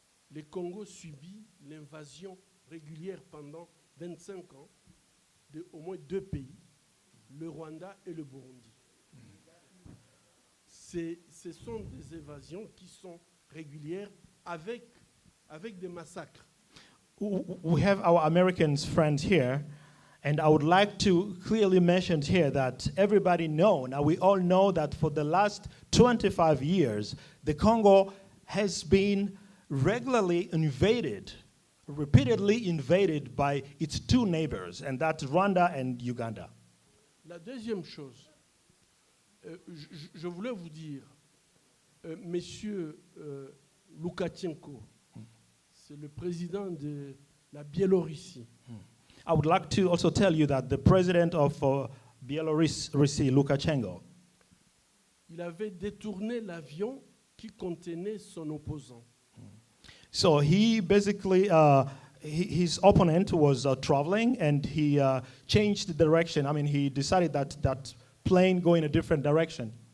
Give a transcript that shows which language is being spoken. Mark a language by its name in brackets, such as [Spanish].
[French] Le Congo subit l'invasion régulière pendant 25 ans de au moins 2 pays, le Rwanda et le Burundi. Ce sont des invasions qui sont régulières avec des massacres. [English] We have our American friends here, and I would like to clearly mention here that everybody now we all know that for the last 25 years, the Congo has been regularly repeatedly invaded by its 2 neighbors, and that's Rwanda and Uganda. [French] La deuxième chose, je voulais vous dire, Monsieur Loukachenko, c'est le président de la Biélorussie. [English] I would like to also tell you that the president of Belarus, Lukashenko, [French] il avait détourné l'avion qui contenait son opposant. [English] So he basically, his opponent was traveling, and he changed the direction. I mean, he decided that plane go in a different direction.